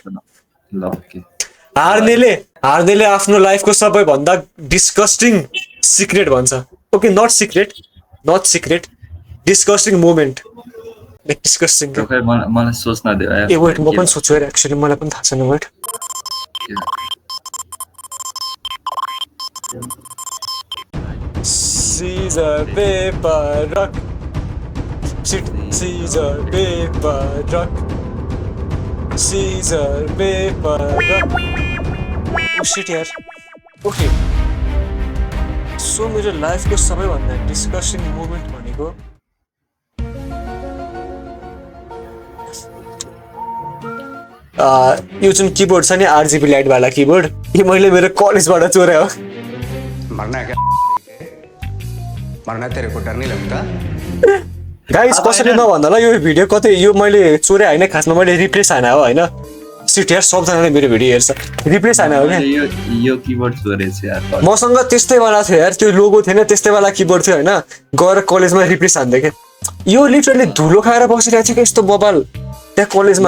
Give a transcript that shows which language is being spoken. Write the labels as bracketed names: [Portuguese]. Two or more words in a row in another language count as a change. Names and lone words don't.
[Nepali] ल के हार्नेले आफ्नो लाइफको सबैभन्दा [English] disgusting secret [Nepali] भन्छ [English] okay not secret disgusting moment like disgusting [Nepali] खै मलाई सोच्न दियो ए वेट म पनि सोच्छु यार एक्चुअली मलाई पनि थाहा छैन [English] wait Caesar paper rock. Shit, Caesar paper rock. Caesar paper rock. Oh shit यार. Okay. [Nepali] So मेरो लाइफको सबैभन्दा डिस्कस्टिङ मोमेन्ट भनेको यो जुन किबोर्ड छ नि [English] RGB light [Nepali] वाला किबोर्ड यो मैले मेरो कलेजबाट चोरे हो [Hindi] मरना तेरे को डर नहीं लगता [Nepali] गाइस कसैले नभन्दा ल यो भिडियो कतै यो मैले चोरे हैन खासमा मैले रिप्लेस हाने हो हैन सिट यार सबजनाले मेरो भिडियो हेर्छ रिप्लेस हाने हो के यो किबोर्ड चोरेछ यार मसँग त्यस्तै वाला थियो यार त्यो लोगो थिएन त्यस्तै वाला किबोर्ड थियो हैन गएर कलेजमा रिप्लेस हान्दै के यो लिटरली धुलो खाएर बसिरहेको छ के यस्तो बबाल त्यहाँ कलेजमा